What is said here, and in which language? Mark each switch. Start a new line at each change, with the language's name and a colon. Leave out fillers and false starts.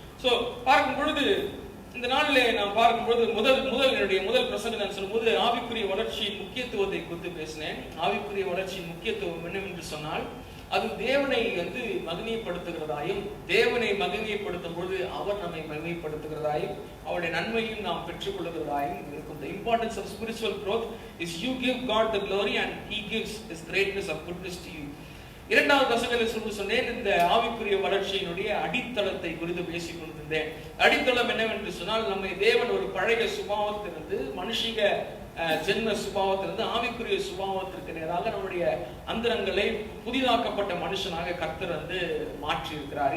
Tamil: So பார்க்கும் பொழுது இந்த நாளிலே நான் பார்க்கும் பொழுது என்னுடைய முதல் பிரசங்கம் நான் சொல்லும்போது ஆவிக்குரிய வளர்ச்சியின் முக்கியத்துவத்தை குறித்து பேசினேன். ஆவிக்குரிய வளர்ச்சியின் முக்கியத்துவம் என்னவென்று சொன்னால், அது தேவனை மகிமைப்படுத்துகிறதாயும், தேவனை மகிமைப்படுத்தும் பொழுது அவர் நம்மை மகிமைப்படுத்துகிறதாயும், அவருடைய நன்மையும் நாம் பெற்றுக் கொள்ளுகிறதாயும் இருக்கும்.
English: The importance of spiritual growth is you give God the glory and He gives His greatness of goodness to you.
Tamil: 2வது பிரசங்கத்தில் சொன்னேன், இந்த ஆவிக்குரிய வளர்ச்சியினுடைய அடித்தளத்தை குறித்து பேசிக் கொண்டிருந்தேன். அடித்தளம் என்னவென்று சொன்னால், நம்மை தேவன் ஒரு பழைய சுபாவத்திலிருந்து, மனுஷிக ஜென்ம சுபாவத்திலிருந்து ஆவிக்குரிய சுபாவத்திற்கு நேராக நம்முடைய அந்தரங்களை புதிதாக்கப்பட்ட மனுஷனாக கர்த்தர் மாற்றி இருக்கிறார்.